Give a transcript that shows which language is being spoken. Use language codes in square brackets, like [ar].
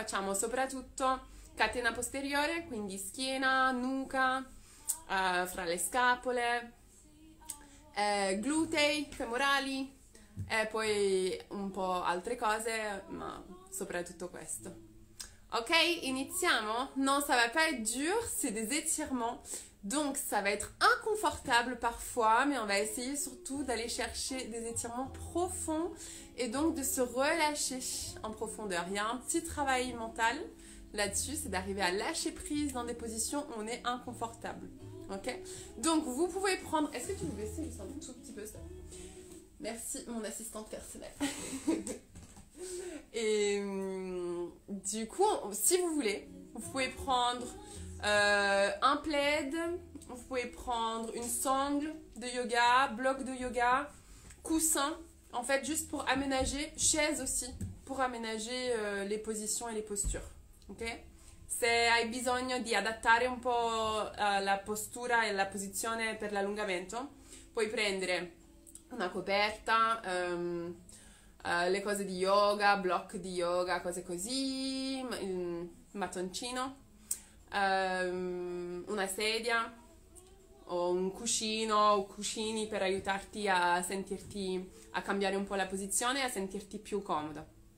[it] Facciamo soprattutto catena posteriore, quindi schiena, nuca, fra le scapole, glutei, femorali, e poi un po' altre cose, ma soprattutto questo. Ok, iniziamo. [fr] Non, ça va pas être dur, c'est des étirements. Donc ça va être inconfortable parfois, mais on va essayer surtout d'aller chercher des étirements profonds et donc de se relâcher en profondeur. Il y a un petit travail mental là-dessus, c'est d'arriver à lâcher prise dans des positions où on est inconfortable. Ok, donc vous pouvez prendre... Est-ce que tu veux baisser juste un tout petit peu ça? Merci mon assistante personnelle. Et du coup, si vous voulez, vous pouvez prendre un plaid, vous pouvez prendre une sangle de yoga, bloc de yoga, coussin, en fait juste pour aménager, chaise aussi, pour aménager les positions et les postures. Ok? [it] Se hai bisogno di adattare un po' la postura e la posizione per l'allungamento, puoi prendere una coperta, le cose di yoga, block di yoga, cose così, il mattoncino, una sedia o un cuscino o cuscini per aiutarti a sentirti, a cambiare un po' la posizione e a sentirti più comodo.